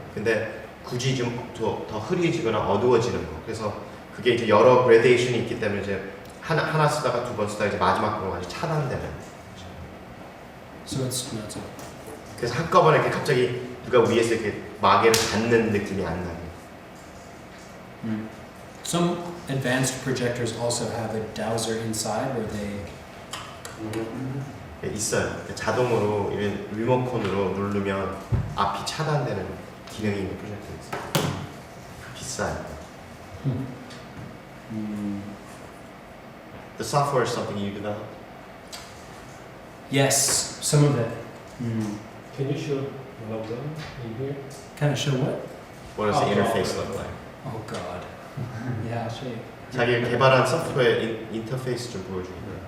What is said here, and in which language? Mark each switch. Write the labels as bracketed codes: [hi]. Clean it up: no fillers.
[ko] 근데 굳이 좀 더 흐려지거나 어두워지는 거. 그래서 그게 이제 여러 그레데이션이 있기 때문에 이제 하나 쓰다가 두 번 쓰다가 이제 마지막 거로 아주 차단되는. [en] So it's not so. [ko] 그래서 한꺼번에 이렇게 갑자기 누가 위에서 이렇게 마개를 닿는 느낌이 안 나요. [en] Some advanced projectors also have a dowser inside where they [ko] 있어요. 자동으로 이런 리모컨으로 누르면 앞이 차단되는 기능이 있는 프로젝트 있어요. 비싸요. [en] The software is something you developed. yes, some of it. Can you show one of them in here? Kind of show what? What does the Oh, interface oh, look like? Oh God. Yeah, I'll show you. [ko] 자기 개발한 소프트웨어 인터페이스 좀 보여주세요.